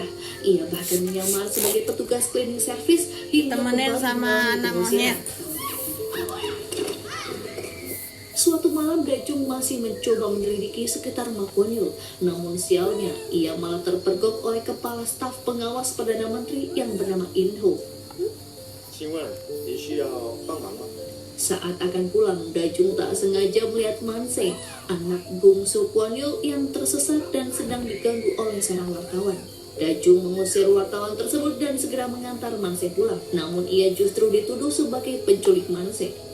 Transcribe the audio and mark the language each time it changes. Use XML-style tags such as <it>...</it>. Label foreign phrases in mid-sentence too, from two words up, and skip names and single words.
<id>Ia bahkan menyamar sebagai petugas</id> <en>cleaning service</en> <id>hingga Temenin kembali sama mengalami anak pengusiran. monyet. Suatu malam Dajung masih mencoba menyelidiki sekitar rumah Kwon Yul, namun sialnya ia malah terpergok oleh kepala staf pengawas Perdana Menteri yang bernama In Ho.</id> <zh>请问你需要帮忙吗？</zh> <id>Saat akan pulang, Dajung tak sengaja melihat Manse, anak bungsu Kwon Yul yang tersesat dan sedang diganggu oleh seorang wartawan. Dajung mengusir wartawan tersebut dan segera mengantar Manse pulang, namun ia justru dituduh sebagai penculik Manse.</id>